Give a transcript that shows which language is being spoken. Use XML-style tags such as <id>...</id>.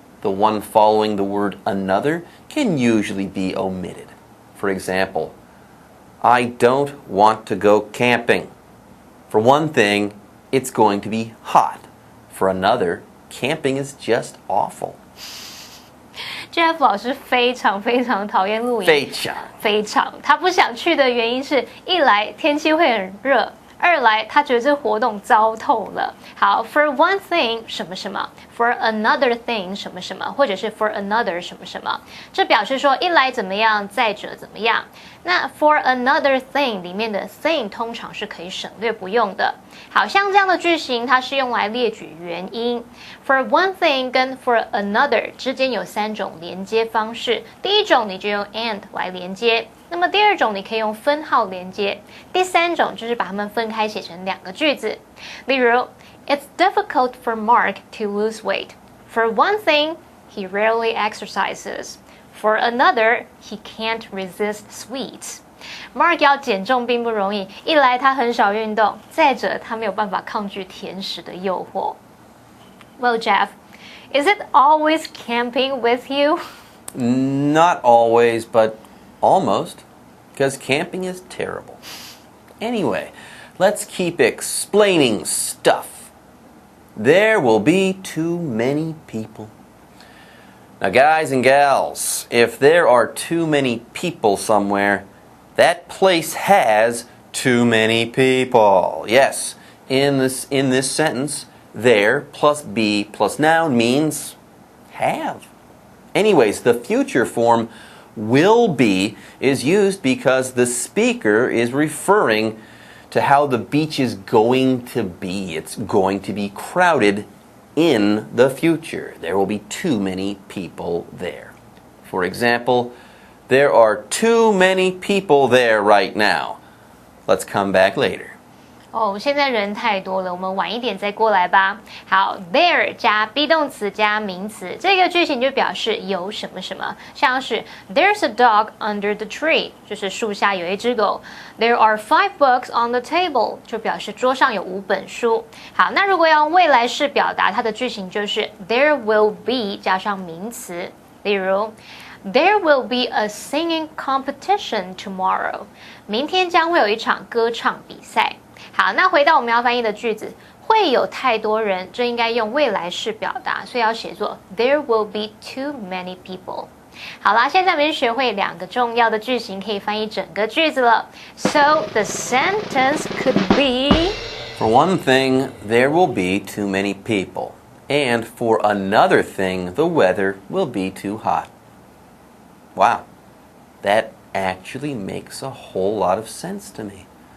<en>the one following the word another, can usually be omitted. For example, I don't want to go camping. For one thing, it's going to be hot. For another, camping is just awful.</en> <zh>Jeff 老师非常非常讨厌露营，非常，他不想去的原因是一来天气会很热，二来他觉得这活动糟透了。好 ，</zh> <en>for one thing</en> <zh>什么什么 ，</zh> <en>for another thing</en> <zh>什么什么，或者是</zh> <en>for another</en> <zh>什么什么，这表示说一来怎么样，再者怎么样。那</zh> <en>for another thing</en> <zh>里面的 thing 通常是可以省略不用的。好像这样的句型，它是用来列举原因。</zh> <en>For one thing</en> <zh>跟</zh> <en>for another</en> <zh>之间有3种连接方式。第一种你就用 and 来连接，那么第二种你可以用分号连接，第三种就是把它们分开写成2个句子。</zh> <en>例如 ，It's difficult for Mark to lose weight. For one thing, he rarely exercises. For another, he can't resist sweets.</en> <zh>Mark 要减重并不容易，一来他很少运动，再者他没有办法抗拒甜食的诱惑。</zh> <en>Well, Jeff, is it always camping with you? Not always, but almost, because camping is terrible. Anyway, let's keep explaining stuff. There will be too many people. Now, guys and gals, if there are too many people somewhere, that place has too many people. Yes, in this sentence, there plus be plus noun means have. Anyways, the future form will be is used because the speaker is referring to how the beach is going to be. It's going to be crowded in the future. There will be too many people there. For example, there are too many people there right now. Let's come back later.</en> <zh>现在人太多了，我们晚一点再过来吧。好 ，there 加 be 动词加名词，这个句型就表示有什么什么，像是</zh> <en>There's a dog under the tree，</en> <zh>就是树下有一只狗。</zh> <en>There are 5 books on the table，</en> <zh>就表示桌上有5本书。好，那如果要用未来式表达，它的句型就是</zh> <en>There will be</en> <zh>加上名词，例如。</zh> <en>There will be a singing competition tomorrow.</en> <zh>明天将会有一场歌唱比赛。好，那回到我们要翻译的句子，会有太多人，这应该用未来式表达，所以要写作</zh> <en>There will be too many people.</en> <zh>好啦，现在我们学会2个重要的句型，可以翻译整个句子了。</zh> <en>So the sentence could be For one thing, there will be too many people. And for another thing, the weather will be too hot. Wow, that actually makes a whole lot of sense to me.</en>